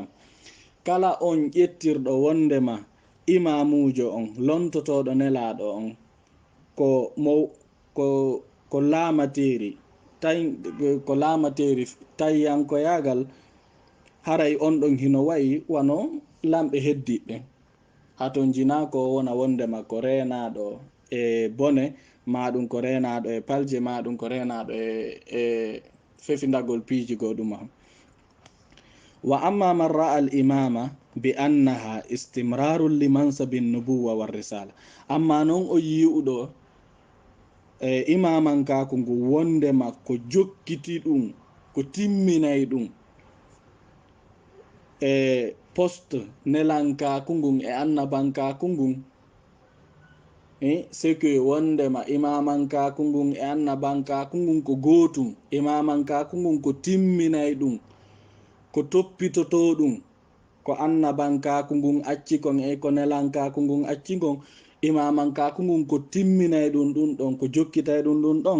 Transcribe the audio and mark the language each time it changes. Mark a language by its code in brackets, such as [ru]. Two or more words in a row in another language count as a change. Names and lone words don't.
[ff] kala on ƴettirɗo wondema imamujo on lontotoɗo nelaɗo on ko lamateri tayyankoyagal haray on ɗon hino wayi wano lamɓe heddiɓe haton jina ko wona wondema ko renaɗo e bone maɗum ko renaɗo e palje maɗum ko renaɗo e fefindagol piiji goɗuma. [ar] وأما من رأى الإمامة بأنها استمرار لمنصب النبوة والرسالة. [ff] amma noon o yi'uɗo imamankaku ngu wondema ko jokkiti ɗum ko timminay ɗum e poste nelankaku ngun e annabankaku ngun [fr] c'est que [ff] wondema imamankaku ngun e annabankaku ngun ko gotum imamankaku ngun ko timminay ɗum ko toppitoto ɗum ko annabankaku ngun acci kon e ko nelankaku ngun acci kon imamankaku ngun ko timminay ɗum ɗum ɗon ko jokkitay ɗum ɗum ɗon.